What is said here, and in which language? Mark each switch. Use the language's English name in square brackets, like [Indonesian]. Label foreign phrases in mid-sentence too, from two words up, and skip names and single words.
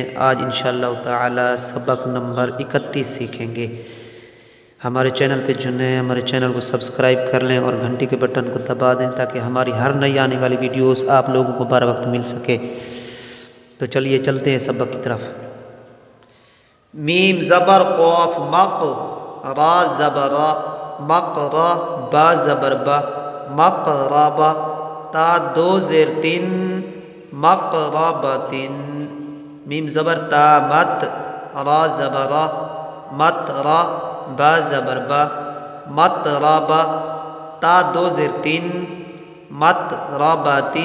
[Urdu] آج [Arabic] انشاءاللہ تعالی [Urdu] سبق نمبر 31 سیکھیں گے۔ ہمارے چینل پہ جو نئے ہمارے چینل کو سبسکرائب کر لیں اور گھنٹی کے بٹن کو دبا دیں تاکہ ہماری ہر نئی آنے والی ویڈیوز آپ لوگوں کو بر وقت مل سکے۔ تو چلیے چلتے ہیں سبق کی طرف۔ میم زبر قاف مق، را زبر را، مقر با زبر با، مقرب تا دو زیر تین، مقربتن۔ میم زبر تا مت، را زبر را، مت را، با زبر با، مطرب تا دو زیر تین، مطربتن۔